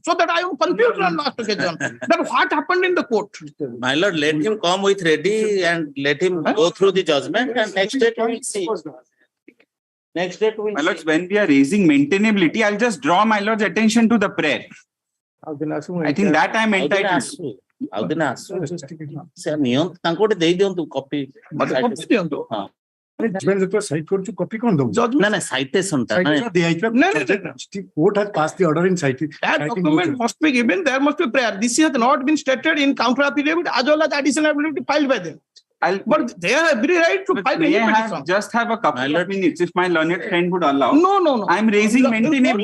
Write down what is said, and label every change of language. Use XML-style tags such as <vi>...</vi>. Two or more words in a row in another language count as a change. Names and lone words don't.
<en>So that I am confused on last occasion. That what happened in the court. My lord, let him come with ready and let him go through the judgment and next day we will see. Next day we will My lords, when we are raising maintainability, I'll just draw my lord's attention to the prayer. I think that I am entitled.</en> <or>ଆଉ ଦିନ ଆସୁ ସେ ନିଅନ୍ତୁ ତାଙ୍କୁ ଗୋଟେ ଦେଇ ଦିଅନ୍ତୁ କପି ଦିଅନ୍ତୁ Judgment ଯେତେବେଳେ cite କରୁଛୁ copy କଣ ଦବୁ? ନା ନା ସାଇଟେସନ ଟା Citation ଦିଆହେଇଥିଲା.</or> <en>Court has passed the order in citing. that document must be given, there must be prayer. This has not been stated in counter affidavit as well as additional affidavit filed by them. But they have every right to file May any I have petition. just have a couple of minutes if my learned friend would allow? No. I am raising maintainable.</en>